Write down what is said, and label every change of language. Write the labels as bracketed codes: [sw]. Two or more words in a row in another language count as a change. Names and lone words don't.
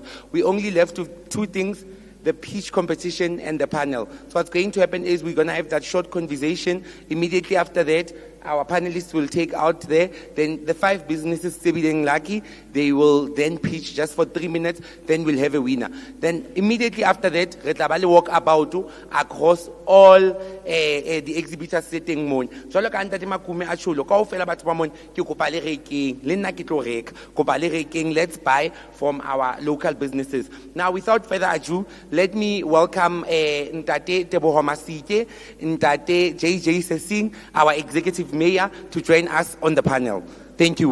[en] We only left to 2 things: the pitch competition and the panel. So what's going to happen is we're going to have that short conversation. Immediately after that, our panelists will take out there. Then the 5 businesses, being lucky, they will then pitch just for 3 minutes. Then we'll have a winner. Then immediately after that, [st] re tla ba le [en] walk about across all the exhibitors setting [st] mon. Jwalo ka ntate Makume a tsholo kaofela batho ba mon ke kopa le rekeng le nna ke tlo reka kopa le rekeng. [en] Let's buy from our local businesses. Now, without further ado, let me welcome Ntate Teboho Masike, Ntate JJ Sesing, our executive mayor, to join us on the panel. Thank you.